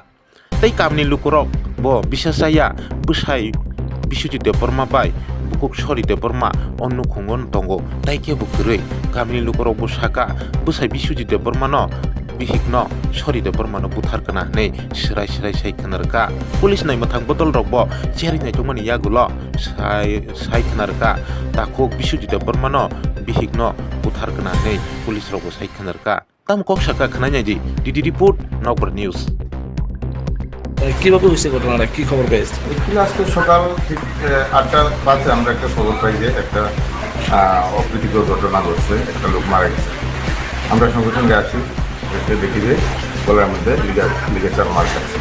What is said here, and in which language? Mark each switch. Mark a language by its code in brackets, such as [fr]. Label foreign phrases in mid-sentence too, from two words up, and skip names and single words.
[trp] Tei kamni lukurok bo Biswajaya Bwsai Biswajit Burma bai bukuk Sori de Burma onnu khungon tongo taike bukurei kamni lukurok bo Sakha Bwsai Biswajit Burma no Bihik no Sori de Burma no Bwthar kana nei sirai sai khanarka police nai mathang botol rok bo cheri nai tongmani yagulo sai khanarka takuk Biswajit Burma no Bihik no Bwthar kana nei police rok bo sai khanarka tam kok Sakha khananya ji DD report Nokbar news. [bn] কিভাবে হয়েছে ঘটনাটা কি খবর পেয়েছে? আজকে সকাল ঠিক 8:05 আমরা একটা খবর পাই যে একটা অপ্রীতিকর ঘটনা ঘটছে, একটা লোক মারা গেছে। আমরা সঙ্গে সঙ্গে আসি, এসে দেখি যে গলার মধ্যে [en] ligature mark [bn] আছে।